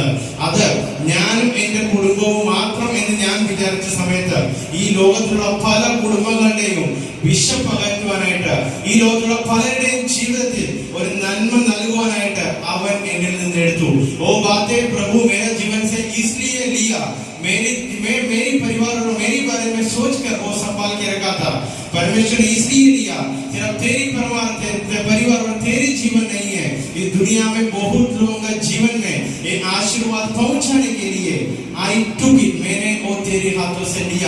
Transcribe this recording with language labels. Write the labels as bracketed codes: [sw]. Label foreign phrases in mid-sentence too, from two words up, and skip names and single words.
[ml] അത് ഞാനും എന്റെ കുടുംബവും മാത്രം എന്ന് ഞാൻ വിചാരിച്ച സമയത്ത് ഈ ലോകത്തിലുള്ള പല കുടുംബങ്ങളുടെയും വിശപ്പകറ്റുവാനായിട്ട്, ഈ ലോകത്തിലുള്ള പലരുടെയും ജീവിതത്തിൽ ഒരു നന്മ നൽകുവാനായിട്ട് അവൻ എന്നിൽ നിന്ന് എടുത്തു. [hi] ओ बाते प्रभु मेरे जीवन से इसलिए लिया, मेरी परिवार और मेरी बारे में सोचकर वो संभाल के रखा था. परमेश्वर ने इसलिए लिया, सिर्फ तेरी परिवार और तेरी जीवन नहीं है, इस दुनिया में बहुत लोगों का जीवन में ये आशीर्वाद पहुंचाने के लिए [en] I took it, [hi] मैंने वो तेरे हाथों से लिया.